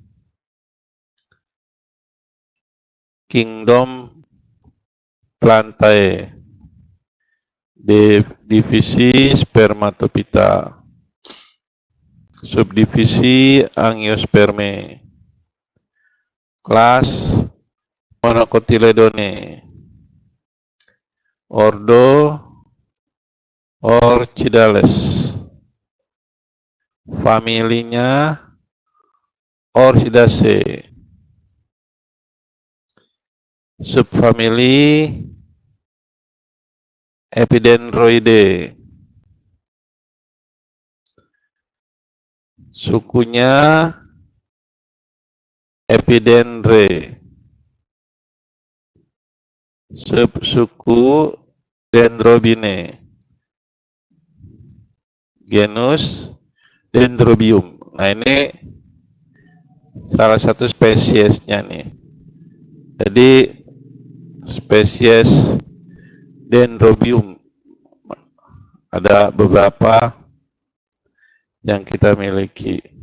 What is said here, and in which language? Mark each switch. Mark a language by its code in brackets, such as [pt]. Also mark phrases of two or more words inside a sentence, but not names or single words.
[id] Kingdom Plantae, divisi Spermatophyta, subdivisi Angiospermae, kelas Monocotyledone, ordo Orchidales, familinya Orchidaceae, subfamili Epidendroideae, sukunya Epidendrae, subsuku Dendrobinae, genus Dendrobium. Nah, ini salah satu spesiesnya nih. Jadi spesies Dendrobium ada beberapa yang kita miliki.